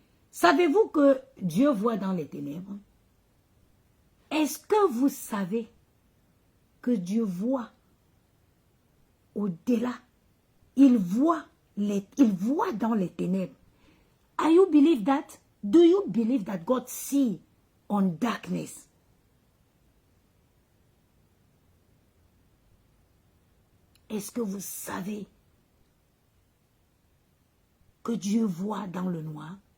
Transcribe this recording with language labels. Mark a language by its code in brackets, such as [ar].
[fr] Savez-vous que Dieu voit dans les ténèbres? Est-ce que vous savez que Dieu voit au-delà? Il voit dans les ténèbres. [en] Are you believe that? Do you believe that God see on darkness? [fr] Est-ce que vous savez que Dieu voit dans le noir?